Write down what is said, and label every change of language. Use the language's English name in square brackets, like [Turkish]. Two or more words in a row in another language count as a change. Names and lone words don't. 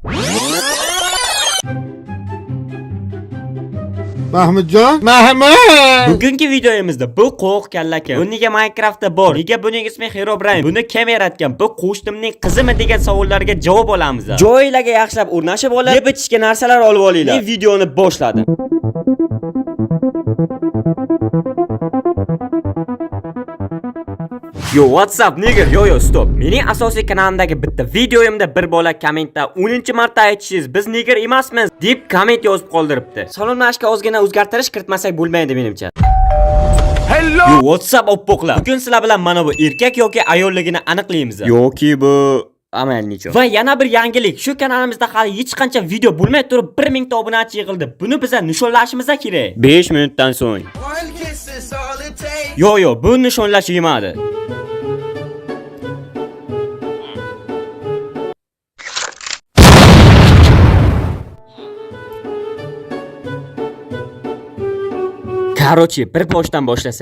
[Uzbek] Mahmudjon, Mahmud. Bugungi videomizda bu qo'q kallaka. Bu nega Minecraftda bor? Nega buning ismi Herobrine? Buni kim yaratgan? Bu qo'shtimning qizimi degan savollarga javob olamiz. Joylarga yaxshilab o'rnashib olib, yeb ichishga narsalar olib olinglar. Men videoni boshladim. [English] Yo, what's up nigger? Yo, stop. [Uzbek] Mening asosiy kanalimdagi bitta videoyimda bir bola kommentda 10-marta aytishingiz, biz nigger emasmiz deb komment yozib qoldiribdi. Salomlashga ozgina o'zgartirish kiritmasak bo'lmaydi menimcha. Hello. [English] Yo, what's up oppoqlar? [Uzbek] Bugun sizlar bilan mana bu erkak yoki ayolligini aniqlaymiz. Yoki bu amalnicho. Va yana bir yangilik. Shu kanalimizda hali hech qancha video bo'lmay turib 1000 ta obunachi yig'ildi. Buni biz nishonlashimiz kerak. 5 minutdan so'ng. Yo, bu nishonlash yemadi. Qarochi, bir boshdan boshlasak.